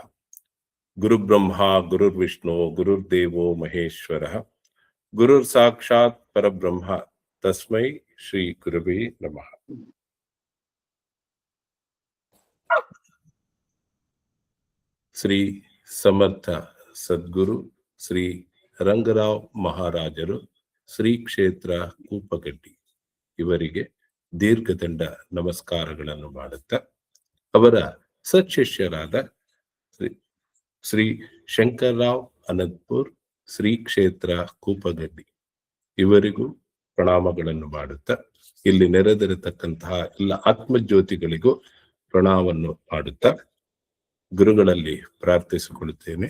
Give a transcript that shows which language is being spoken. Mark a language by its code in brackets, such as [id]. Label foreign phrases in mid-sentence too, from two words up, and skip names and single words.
[sa] ಗುರುಬ್ರಹ್ಮ ಗುರುರ್ವಿಷ್ಣು ಗುರುರ್ದೇವೋ ಮಹೇಶ್ವರ ಗುರುರ್ ಸಾಕ್ಷಾತ್ ಪರಬ್ರಹ್ಮ ತಸ್ಮೈ ಶ್ರೀ ಗುರುವೇ ನಮಃ. [kn] ಶ್ರೀ ಸಮರ್ಥ ಸದ್ಗುರು ಶ್ರೀ ರಂಗರಾವ್ ಮಹಾರಾಜರು ಶ್ರೀ ಕ್ಷೇತ್ರ ಕೂಪಗಡ್ಡಿ ಇವರಿಗೆ ದೀರ್ಘದಂಡ ನಮಸ್ಕಾರಗಳನ್ನು ಮಾಡುತ್ತಾ, ಅವರ ಸತ್ಶಿಷ್ಯರಾದ ಶ್ರೀ ಶಂಕರರಾವ್ ಅನಂತಪುರ್ ಶ್ರೀ ಕ್ಷೇತ್ರ ಕೂಪಗಡ್ಡಿ ಇವರಿಗೂ ಪ್ರಣಾಮಗಳನ್ನು ಮಾಡುತ್ತಾ, ಇಲ್ಲಿ ನೆರೆದಿರತಕ್ಕಂತಹ ಎಲ್ಲ ಆತ್ಮಜ್ಯೋತಿಗಳಿಗೂ ಪ್ರಣಾಮವನ್ನು ಮಾಡುತ್ತಾ ಗುರುಗಳಲ್ಲಿ ಪ್ರಾರ್ಥಿಸಿಕೊಳ್ಳುತ್ತೇನೆ.